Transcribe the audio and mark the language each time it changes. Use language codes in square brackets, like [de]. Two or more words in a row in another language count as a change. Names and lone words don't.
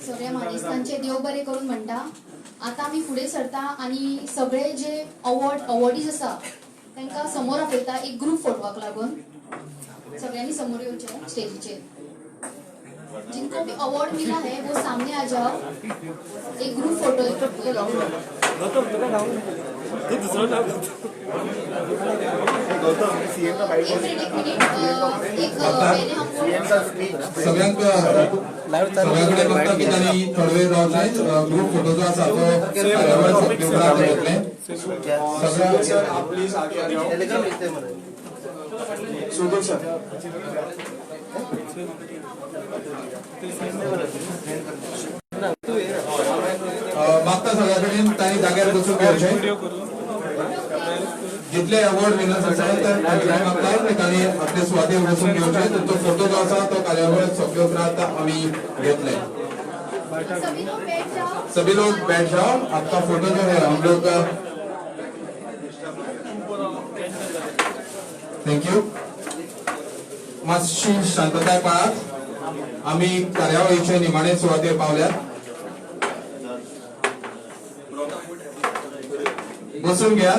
[kok] सगळ्या मानेस्तांचे देव बरे करून म्हणटा. आता आमी फुडें सरता आणि सगळे जे अवॉर्डीज आसा तांकां समोर आपयता एक [en] group photovak [kok] लागून. सगळ्यांनी समोर येवचें स्टेजीचेर. [hi] जिनको भी अवार्ड मिला है वो सामने आ जाओ. [kok] एक [en] group photo [kok] सगळ्यांकडे बघता की त्यांनी थोडे वेळ रावचे [en] group photo [kok] जो आसा तो कार्यावळ सोंपली उपरांत घेतले. [hi] सुधीर सर आप प्लीज आगे आ जाओ. सुधीर सर [kok] मागता सगळ्याकडे त्यांनी जाग्यार बसून घेवचे. जितले [en] award winners [kok] आसात तांचे मागता त्यांनी आपले सुवातेर बसून घेवचे. तुमचो फोटो जो आसा तो कार्यावळ सोंपले उपरांत आमी घेतले. [hi] सभी लोग बैठ जाओ. आपका फोटो जो है हम लोग थँक्यू. [kok] मातशी शांतताय पाळात. आम्ही कार्यावळीचे निमाणे सुवातेर पावल्यात. बसून घेयात.